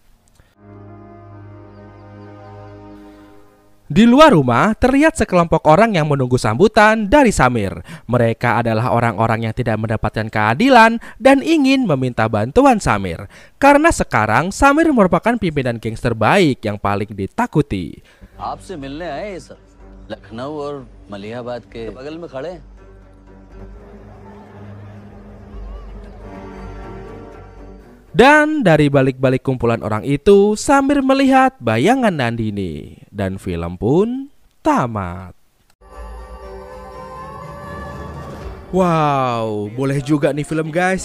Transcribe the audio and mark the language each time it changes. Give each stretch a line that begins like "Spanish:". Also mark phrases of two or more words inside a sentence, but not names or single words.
Indonesian: Di luar rumah terlihat sekelompok orang yang menunggu sambutan dari Samir. Mereka adalah orang-orang yang tidak mendapatkan keadilan dan ingin meminta bantuan Samir. Karena sekarang Samir merupakan pimpinan geng terbaik yang paling ditakuti.
Hindi: आपसे मिलने आए सर लखनऊ और मलिहाबाद के बगल में खड़े हैं।
Indonesian: Dan dari balik-balik kumpulan orang itu, Samir melihat bayangan Nandini. Dan film pun tamat. Wow, boleh juga nih film guys.